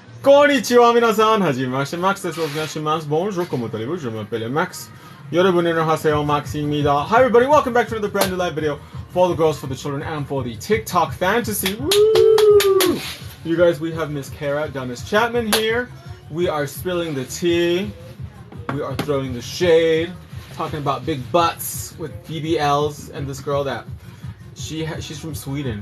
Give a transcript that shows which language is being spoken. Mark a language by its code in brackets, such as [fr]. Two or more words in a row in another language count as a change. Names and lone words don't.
[ja] こんにちは皆さん、はじめまして、Maxです、お願いします. [fr] Bonjour, comment allez-vous? Je m'appelle Max. [ko] 여러분 하세요 Max임니다. [en] Hi everybody, welcome back to another brand new live video for the girls, for the children, and for the TikTok fantasy. Woo! You guys, we have Miss Kara Dennis Chapman here. We are spilling the tea. We are throwing the shade. Talking about big butts with BBLs and this girl that she's from Sweden.